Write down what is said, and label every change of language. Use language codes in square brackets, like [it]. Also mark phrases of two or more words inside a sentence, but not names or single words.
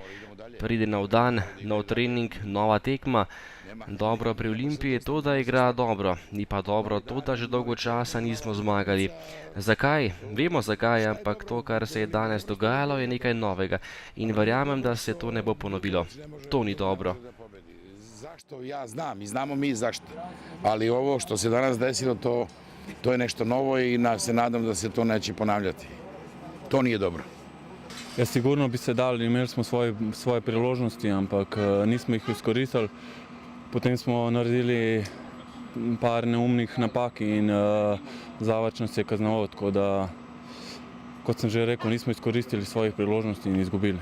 [sl] Pride nov dan, nov trening, nova tekma. Dobro pri Olimpiji je to, da igra dobro. Ni pa dobro to, da že dolgo časa nismo zmagali. Zakaj? Vemo zakaj, ampak to, kar se je danes dogajalo, je nekaj novega. In verjamem, da se to ne bo ponovilo. To ni dobro. [sr] Zašto? Ja znam i znamo mi zašto. Ali ovo što se danas desilo, to je nešto novo i se nadam da se to neće ponavljati. To nije dobro. [sl] Ja, sigurno bi se dali, imeli smo svoje priložnosti, ampak nismo jih izkoristili. potem smo naredili par neumnih napak in Zavrč nas je kaznoval, tako da, kot sem že rekel, nismo izkoristili svojih priložnosti in izgubili.